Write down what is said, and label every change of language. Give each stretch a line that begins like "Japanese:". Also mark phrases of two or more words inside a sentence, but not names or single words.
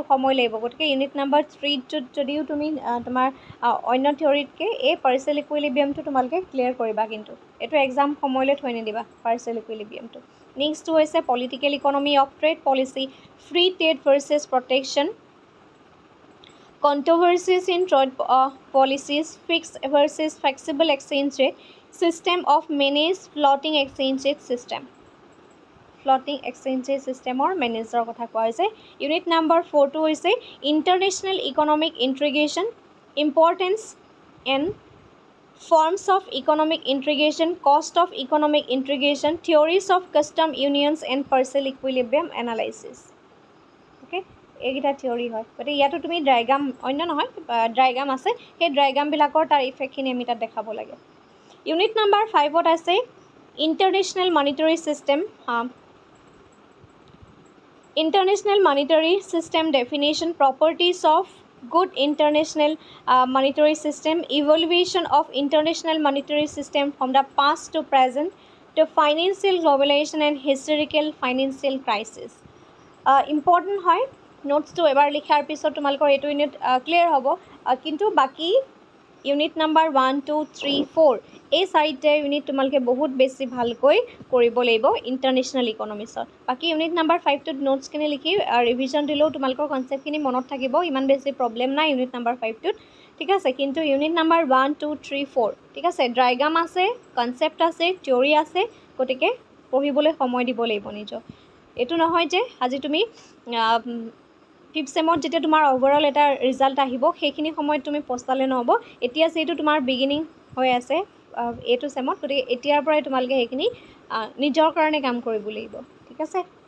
Assamese: সময় লাগিব গতিকে
English: unit number
Assamese: 3 যদিও তুমি তোমাৰ অন্য থিয়ৰিতকৈ এই
English: partial equilibrium
Assamese: তোমালোকে ক্লিয়াৰ কৰিবা কিন্তু এইটো এক্সাম সময়লৈ থৈ নিদিবা
English: partial equilibrium
Assamese: নেক্সটটো হৈছে পলিটিকেল
English: economy of trade policy free trade versus protection controversies in trade policies fixed versus flexible exchange rate system of managed floating exchange rate system floating exchange rate system or manager
Assamese: কথা কোৱা হৈছে
English: unit number 4 to
Assamese: hoise
English: international economic integration importance and forms of economic integration cost of economic integration theories of custom unions and partial equilibrium analysis okay
Assamese: এইকেইটা থিয়ৰি হয় গতিকে ইয়াতো তুমি ডায়াগ্ৰাম অন্য নহয় ডায়াগ্ৰাম আছে সেই ডায়াগ্ৰামবিলাকৰ তাৰ ইফেক্টখিনি আমি তাত দেখাব লাগে
English: unit number
Assamese: 5ত আছে
English: international monetary system international monetary system definition properties of good international monetary system evaluation of international monetary system from the past to present to financial globalization and historical financial crisis important
Assamese: হয় নোটছটো এবাৰ লিখাৰ পিছত তোমালোকৰ এইটো ইউনিট ক্লিয়াৰ হ'ব কিন্তু বাকি
English: unit number
Assamese: 1 2 3 4 এই চাৰিটা ইউনিট তোমালোকে বহুত বেছি ভালকৈ কৰিব লাগিব
English: international economics
Assamese: বাকি
English: unit number
Assamese: 5 টোত নোটছখিনি লিখি ৰিভিজন দিলেও তোমালোকৰ কনচেপ্টখিনি মনত থাকিব ইমান বেছি প্ৰব্লেম নাই
English: unit number
Assamese: 5 টোত ঠিক আছে কিন্তু
English: unit number
Assamese: 1 2 3 4 ঠিক আছে ডায়াগ্ৰাম আছে কনচেপ্ট আছে থিয়ৰি আছে গতিকে পঢ়িবলৈ সময় দিব লাগিব নিজক এইটো নহয় যে আজি তুমি 5th চেমত যেতিয়া তোমাৰ ওভাৰঅল এটা ৰিজাল্ট আহিব সেইখিনি সময়ত তুমি পস্তালে নহ'ব এতিয়া যেটো তোমাৰ বিগিনিং হৈ আছে এইটো চেমত গতিকে এতিয়াৰ পৰাই তোমালোকে সেইখিনি নিজৰ কাৰণে কাম কৰিব লাগিব ঠিক আছে